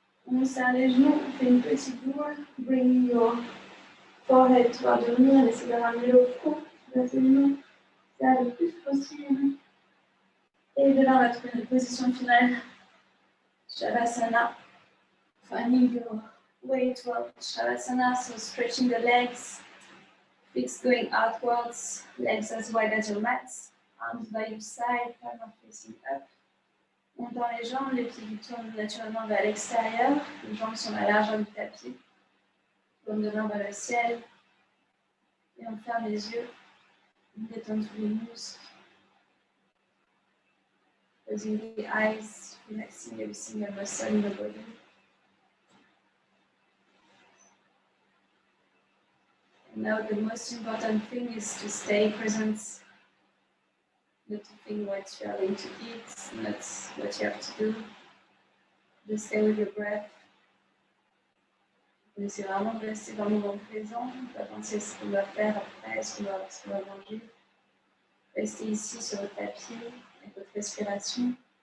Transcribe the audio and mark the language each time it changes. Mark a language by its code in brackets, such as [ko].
[fr] On serre les genoux, on fait une petite boule, [en] bring your forehead toward your knee, [fr] on essaie de ramener le front vers ses genoux, serre le plus possible. Et de là, on va trouver une position finale, Shavasana. [en] Finding your way toward Shavasana, so stretching the legs, feet going outwards, legs as wide as your mat, arms by your side, palm facing up. [fr] On tend les jambes, les pieds qui tournent naturellement vers l'extérieur, les jambes sont à la largeur du tapis, paume de main vers le ciel, et on ferme les yeux, on détend tous les muscles. [en] Closing the eyes, relaxing every single muscle in the body. And now the most important thing is to stay present, not to think what you are going to eat, not what you have to do. Just stay with your breath. [fr] Essayez vraiment de rester dans le moment présent, pas penser à ce qu'on va faire après, ce qu'on va manger. Restez ici sur le tapis avec votre respiration.